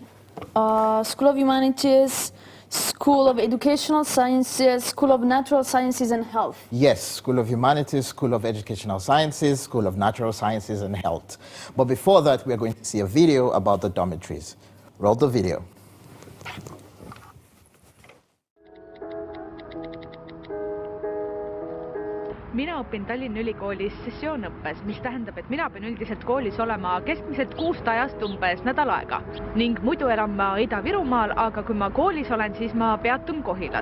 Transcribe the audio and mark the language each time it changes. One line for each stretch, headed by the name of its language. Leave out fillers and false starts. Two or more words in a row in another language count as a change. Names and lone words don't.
English: School of Humanities, School of Educational Sciences, School of Natural Sciences and Health. Yes, School of Humanities, School of Educational Sciences, School of Natural Sciences and Health. But before that, we are going to see a video about the dormitories. Roll the video.
Estonian: Mina õpin Tallinna Ülikoolis sessioonõppes, mis tähendab, et mina pean üldiselt koolis olema keskmiselt 6 ajast umbes nädal aega. Ning muidu elan ma Ida-Virumaal, aga kui ma koolis olen, siis ma peatun Kohilas.